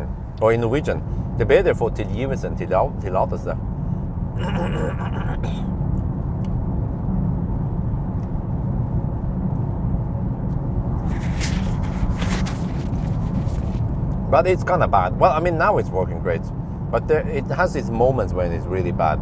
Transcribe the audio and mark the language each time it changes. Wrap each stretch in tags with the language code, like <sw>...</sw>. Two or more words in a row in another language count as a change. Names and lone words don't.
<en>Or in Norwegian,</en> <no>det er bedre å få tilgivelse enn tillatelse.</no> <en>But it's kind of bad. Well, I mean, now it's working great. But it has its moments when it's really bad.</en>